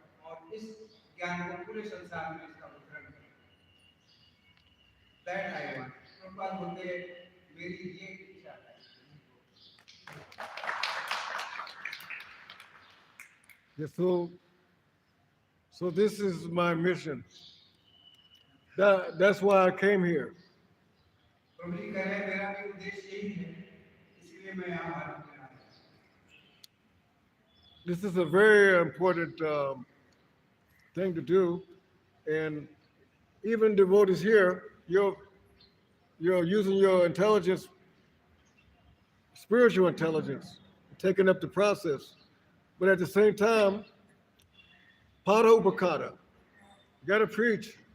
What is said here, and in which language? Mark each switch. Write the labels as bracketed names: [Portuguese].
[Hindi] और इस ज्ञान को पूरे संसार में इसका वितरण करें. [English] That I want. [Hindi] प्रभुपाद बोलते हैं मेरी ये इच्छा है. [English] Yes, so this is my mission. That's why I came here. [Hindi] प्रभु जी कह रहे हैं मेरा भी उद्देश्य यही है, इसलिए मैं यहाँ भारत में आया. [English] This is a very important thing to do, and even devotees here, you're using your intelligence, spiritual intelligence, taking up the process, but at the same time, pada upakata. You got to preach.